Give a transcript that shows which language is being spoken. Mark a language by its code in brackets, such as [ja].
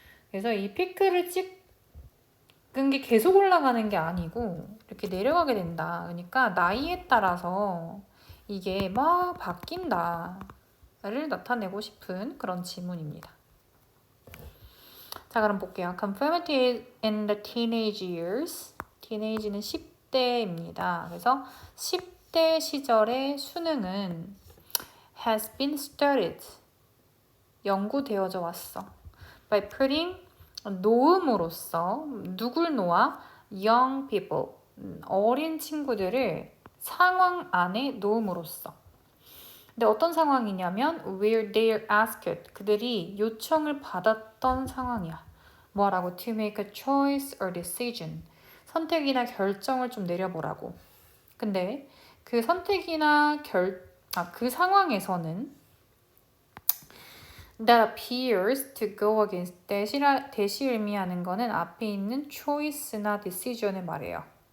[ko] 그래서 이 피크를 찍은 게 계속 올라가는 게 아니고 이렇게 내려가게 된다. 그러니까 나이에 따라서 이게 막 바뀐다를 나타내고 싶은 그런 지문입니다. 자, 그럼 볼게요. [en] Conformity in the teenage years. [ko] teenage는 10대입니다. 그래서 10대 시절의 수능은 [en] has been studied. [ko] 연구되어져 왔어. [en] By putting [ko] 놓음으로써 누굴 놓아? [en] young people. [ko] 어린 친구들을 상황 안에 놓음으로써. 근데 어떤 상황이냐면 [en] where they are asked. [ko] 그들이 요청을 받았던 상황이야. 뭐라고? [en] To make a choice or decision. [ko] 선택이나 결정을 좀 내려보라고. 근데 그 선택이나 그 상황에서는 [en] that appears to go against [ko] 대시 의미하는 거는 앞에 있는 choice나 decision을 말해요.